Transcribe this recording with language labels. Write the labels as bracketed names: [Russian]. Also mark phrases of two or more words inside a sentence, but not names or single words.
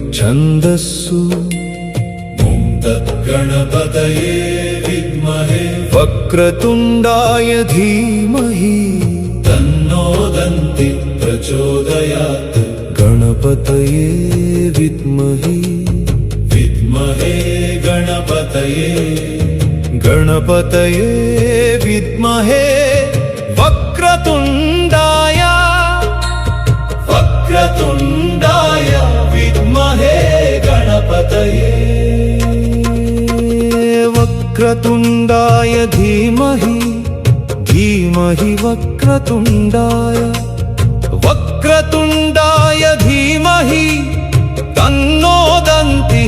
[Kannada] ಛಂದಸ್ಸು [Sanskrit] ಗಣಪತಯೇ ವಿದ್ಮಹೇ ವಕ್ರತುಂಡಾಯ ಧೀಮಹಿ ತನ್ನೋ ದಂತಿ ಪ್ರಚೋದಯಾತ್ ಗಣಪತಯೇ ವಿದ್ಮಹಿ ವಿದ್ಮಹೇ ಗಣಪತಯೇ ಗಣಪತಯೇ ವಿದ್ಮಹೇ ವಕ್ರತುಂಡಾಯ ವಕ್ರತುಂಡಾಯ ವಿದ್ಮಹೇ ಗಣಪತಯೇ ವಕ್ರತುಂಡಾಯ ಧೀಮಹಿ ಧೀಮಹಿ ವಕ್ರತುಂಡಾಯ ವಕ್ರತುಂಡಾಯ ಧೀಮಹಿ ತನ್ನೋ ದಂತಿ